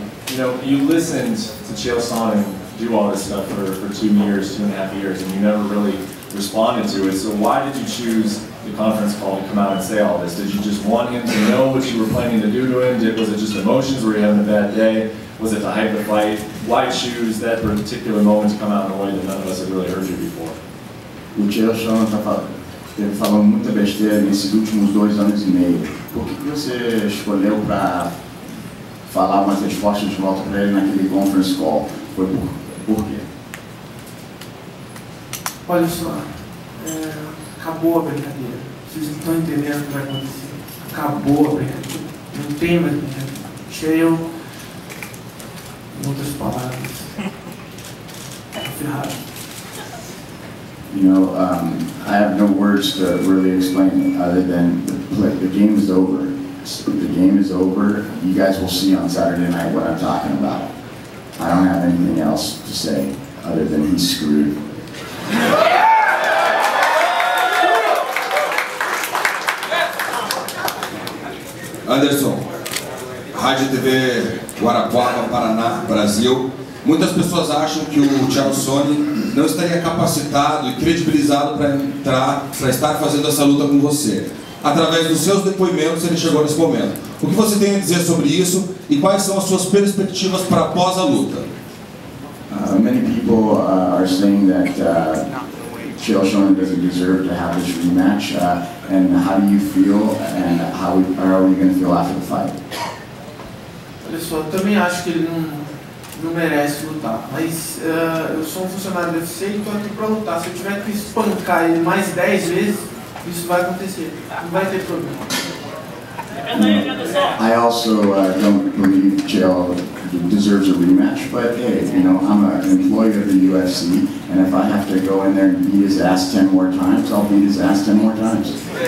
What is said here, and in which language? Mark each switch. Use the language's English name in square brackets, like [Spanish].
[English] You know, you listened to Chael Sonnen do all this stuff for 2 years, 2.5 years, and you never really responded to it. So why did you choose the conference call to come out and say all this? Did you just want him to know what you were planning to do to him? Was it just emotions? Were you having a bad day? Was it to hype the fight? Why choose that particular moment to come out in a way that none of us had really heard you before? [Portuguese] O Chael Sonnen teve falando muita besteira nesses últimos 2 anos e meio. Por que você escolheu para falar umas respostas de volta para ele naquele conference call? Foi por quê? Olha só, acabou a brincadeira. Vocês não estão entendendo o que vai acontecer. Acabou a brincadeira. Não tem mais brincadeira. Chael, em outras palavras, tá ferrado. [English] You know, I have no words to really explain other than the game is over. The game is over. You guys will see on Saturday night what I'm talking about. I don't have anything else to say other than he's screwed. [Portuguese] Anderson, Rádio TV Guarapuava, Paraná, Brasil. Muitas pessoas acham que o Chael Sonnen não estaria capacitado e credibilizado para estar fazendo essa luta com você. Através dos seus depoimentos, ele chegou nesse momento. O que você tem a dizer sobre isso e quais são as suas perspectivas para após a luta? [English] Many people are saying that Chael Sonnen doesn't deserve to have this rematch. And how do you feel, and how are we going to feel after the fight? [Portuguese] Olha só, eu também acho que ele não merece lutar, mas eu sou um funcionário do UFC e estou aqui para lutar. Se eu tiver que espancar ele mais 10 vezes, isso vai acontecer. Não vai ter problema. [English] I also don't believe Chael deserves a rematch, but hey, you know, I'm an employee of the UFC, and if I have to go in there and beat his ass 10 more times, I'll beat his ass 10 more times.